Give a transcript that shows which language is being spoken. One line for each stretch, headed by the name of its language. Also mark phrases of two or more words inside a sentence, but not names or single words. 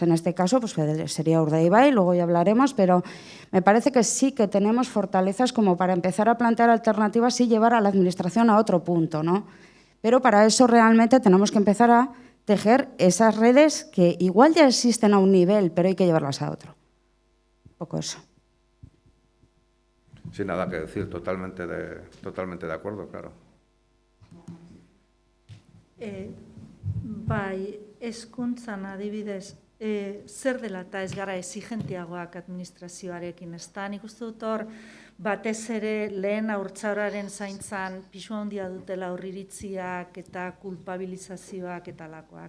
Spanish: En este caso pues sería Urdaibai, luego ya hablaremos, pero me parece que sí que tenemos fortalezas como para empezar a plantear alternativas y llevar a la Administración a otro punto, ¿no? Pero para eso realmente tenemos que empezar a tejer esas redes que igual ya existen a un nivel, pero hay que llevarlas a otro. Un poco eso. Sin nada que decir, totalmente de acuerdo, claro.
Basque: Bai, hezkuntzan adibidez, zer dela eta ez gara exigentiagoak administrazioarekin, ez da? Nik uste dut hor, batez ere lehen haurtzaroaren zaintzan pisu handia dutela aurriritziak eta kulpabilizazioak eta lakoak.